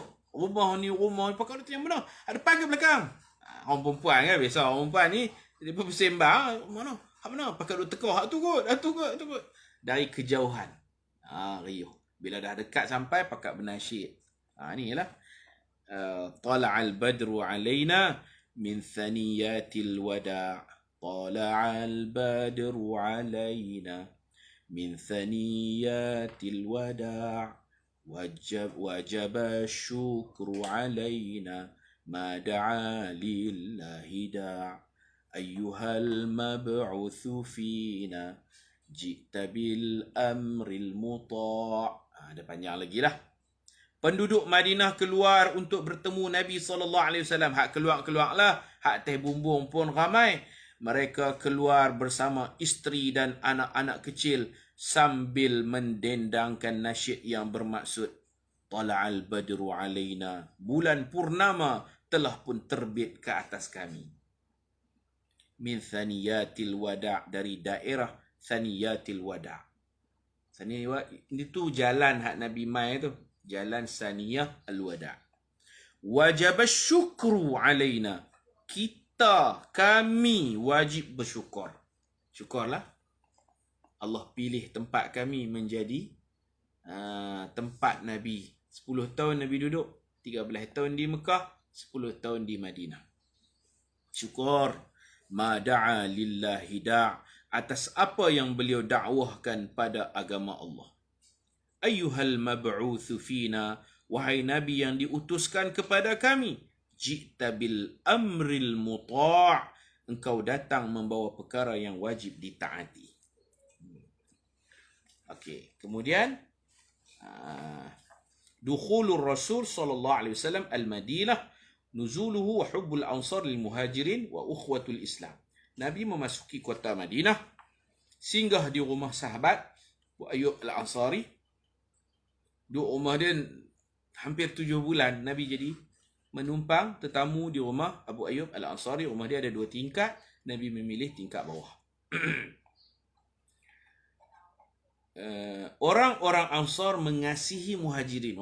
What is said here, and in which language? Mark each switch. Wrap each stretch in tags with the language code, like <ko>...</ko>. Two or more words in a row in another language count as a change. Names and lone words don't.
<ms>Rumah ni, pakat duk tengok mana? Hak depan ke belakang? Orang perempuan kan, biasa orang perempuan ni, dia pun bersembang. Mana? Hak mana? Pakat duk teka. Hak tu kot. Dari kejauhan. Riuh. Bila dah dekat sampai, pakat bernasyid. Ni lah.</ms> <ar>طلع البدر علينا من ثنيات الوداع'. طلع البدر علينا من ثنيات الوداع'. وجب الشكر علينا ما دعا لله داع أيها المبعوث فينا جئت بالأمر المطاع.</ar> <ms>Ada panjang lagi lah. Penduduk Madinah keluar untuk bertemu Nabi SAW. Hak keluar lah. Hak teh bumbung pun ramai. Mereka keluar bersama isteri dan anak-anak kecil sambil mendendangkan nasyid yang bermaksud</ms> <ar>طلع البدر علينا.</ar> <ms>Bulan purnama telah pun terbit ke atas kami.</ms> <ar>من ثنيات الوداع'.</ar> <ms>Dari daerah Thaniyatil wada'. Itu jalan hak Nabi mai tu. Jalan Saniyah al-wada'.</ms> <ar>وجب الشكر علينا.</ar> <ms>Kami wajib bersyukur. Syukurlah. Allah pilih tempat kami menjadi tempat Nabi. 10 tahun Nabi duduk. 13 tahun di Mekah. 10 tahun di Madinah. Syukur.</ms> <ar>ما دعا لله داع'</ar> <ms>atas apa yang beliau dakwahkan pada agama Allah.</ms> <ar>أيها المبعوث فينا,</ar> <ms>wahai Nabi yang diutuskan kepada kami.</ms> <ar>جئت بالأمر المطاع',</ar> <ms>engkau datang membawa perkara yang wajib ditaati. Okey, kemudian</ms> <ar>دخول الرسول صلى الله عليه وسلم المدينة، نزوله وحب الأنصار للمهاجرين وأخوة الإسلام.</ar> <ms>Nabi memasuki kota Madinah, singgah di rumah sahabat Abu Ayyub al-Ansari. Duduk rumah dia hampir 7 bulan Nabi jadi menumpang tetamu di rumah Abu Ayyub Al-Ansari. Rumah dia ada 2 tingkat. Nabi memilih tingkat bawah. Orang-orang Ansar mengasihi Muhajirin.</ms>